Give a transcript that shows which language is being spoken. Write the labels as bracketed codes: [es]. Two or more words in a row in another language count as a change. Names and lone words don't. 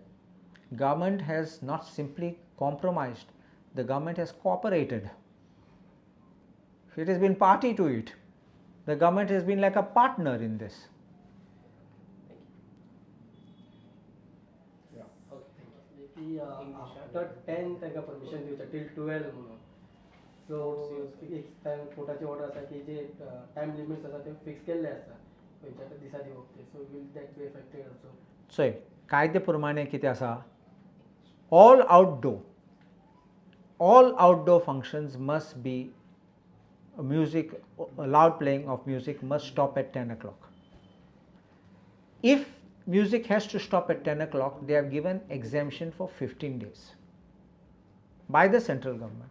[en] Government has not simply compromised, the government has cooperated. It has been party to it. The government has been like a partner in this. Yeah. Okay. After 10 [kok] तांकां परमिशन दिवचें till 12 म्हणून. So एक टाइम कोर्टाची ऑर्डर आसा की जे [en] time limits [kok] आसा ते फिक्स केल्ले आसा. खंयच्या दिसा दिवप. [en] So will that be affected also? [kok] So कायदे प्रमाणे कितें आसा? [en] all outdoor functions must be music, loud playing of music must stop at 10 o'clock. If music has to stop at 10 o'clock, they have given exemption for 15 days by the central government.